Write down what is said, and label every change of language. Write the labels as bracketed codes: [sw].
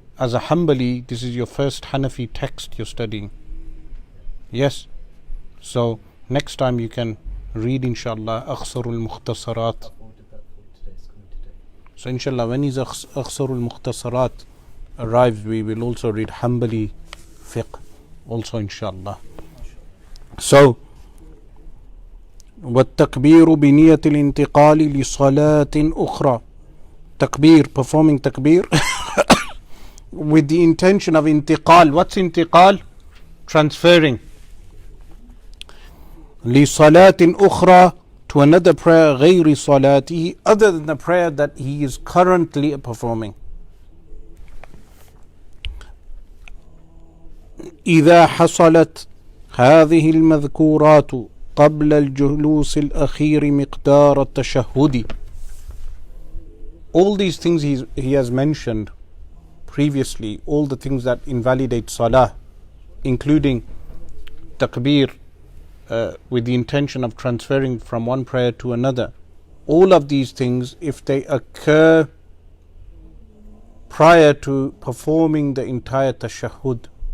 [en] As a Hanbali, this is your first Hanafi text you're studying. Yes. So next time you can read, inshallah, Akhsarul Mukhtasarat. So inshallah, when his Akhsarul Mukhtasarat arrives, we will also read Hanbali fiqh also, inshallah. [ar] So والتكبير بنية الانتقال لصلاة أخرى. [en] Takbir, performing takbir with the intention of intiqal. What's intiqal? Transferring. [ar] لصلاة أخرى, [en] to another prayer [ar] غير صلاته, [en] other than the prayer that he is currently performing. [ar] إذا حصلت هذه المذكورات قبل الجلوس الأخير مقدار التشهد. [en] All these things he has mentioned previously, all the things that invalidate salah, including takbir with the intention of transferring from one prayer to another. All of these things, if they occur prior to performing the entire tashahhud.